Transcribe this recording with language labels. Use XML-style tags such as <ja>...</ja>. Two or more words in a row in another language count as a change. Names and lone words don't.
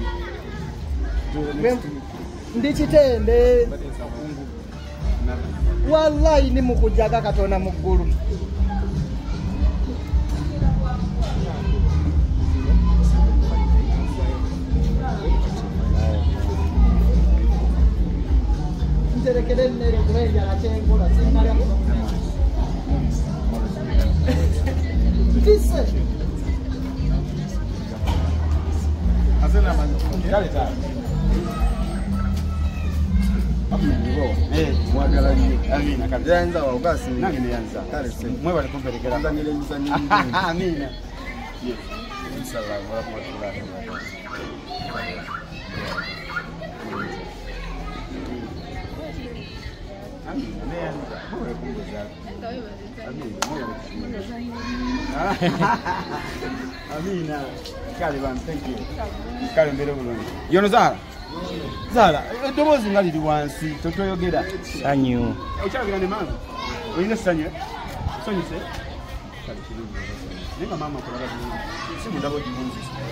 <lg>ndikitende wallahi ni mukujaga Katonda mu ggulu nterekere nnere kubenjala kyenkola sinalya mpise mwagala nnyo amina kanyanza wabasi nange neyanza kale mwebale kumperekera amina</lg> <ar>إن شاء الله ورحمة الله وبركاته</ar> <lg>amina neyanza mwebale kumperekera amina kale bam</lg> <en>thank you</en> <lg>kale mbere bulungi yono Zara, eddoboozi nga liri wansi totoyogera sanyu okyagera ne maama olina essanyu sonyuse kale kirungi naye nga maama akulaba bulungi si mundaba ogibunzisa</lg>